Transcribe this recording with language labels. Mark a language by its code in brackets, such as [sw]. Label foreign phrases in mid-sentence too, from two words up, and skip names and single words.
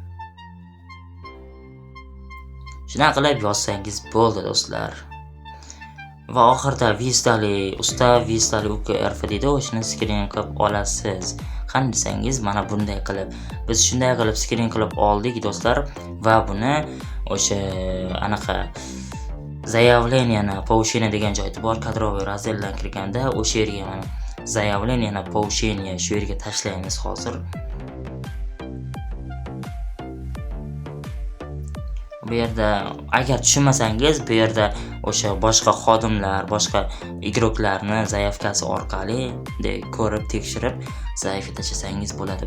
[uz] Shunaqa qilib yozsangiz bo'ldi do'stlar. Va oxirida ustav vistali UKRF deydi, o'shani skrin qilib olasiz. Qani desangiz, mana bunday qilib biz shunday qilib skrin qilib oldik do'stlar va buni o'sha anaqa [ru] заявление на повышение [uz] degan joyda bor, kadroviy razdeldan kirganda o'sha yerga mana [ru] заявление на повышение [uz] shu yerga tashlaymiz hozir. Bu yerda agar tushunmasangiz, bu yerda o'sha boshqa xodimlar, boshqa igroklarni zaявкasi orqali ko'rib, tekshirib, zaявка tashlasangiz bo'ladi.